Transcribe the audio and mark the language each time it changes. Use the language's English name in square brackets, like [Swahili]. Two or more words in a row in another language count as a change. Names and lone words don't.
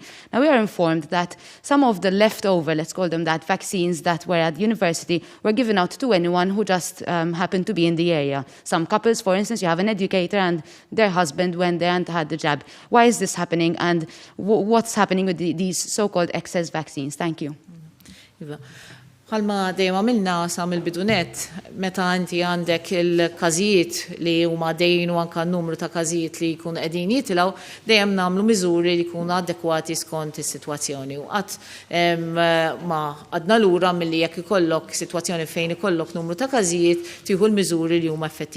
[English] Now, we are informed that some of the leftover, let's call them that, vaccines that were at the university were given out to anyone who just happened to be in the area. Some couples, for instance, you have an educator and their husband went there and had the jab. Why is this happening, and what's happening with these so-called excess vaccines? Thank you. [Maltese] Bħalma dejjem għamilna sa mill-bidunet, meta inti għandek il-każijiet li huma dejjin u anke n-numru ta' każijiet li jkunu qegħdin jitilgħu, dejjem nagħmlu miżuri li jkunu adekwati skont is-sitwazzjoni. U qatt ma għadna lura milli jekk ikollok sitwazzjoni fejn ikollok numru ta' każijiet tieħu l-miżuri li huma effettivi.